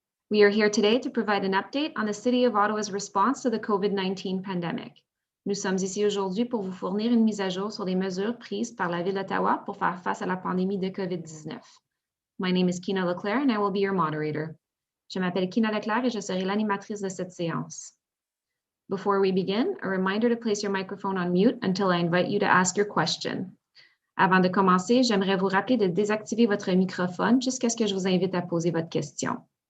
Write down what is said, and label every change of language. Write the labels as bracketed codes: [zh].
[en] We are here today to provide an update on the City of Ottawa's response to the COVID-19 pandemic. [fr] Nous sommes ici aujourd'hui pour vous fournir une mise à jour sur les mesures prises par la Ville d'Ottawa pour faire face à la pandémie de COVID-19. [en] My name is Kina Leclerc and I will be your moderator. [fr] Je m'appelle Kina Leclerc et je serai l'animatrice de cette séance. [en] Before we begin, a reminder to place your microphone on mute until I invite you to ask your question. [fr] Avant de commencer, j'aimerais vous rappeler de désactiver votre microphone jusqu'à ce que je vous invite à poser votre question.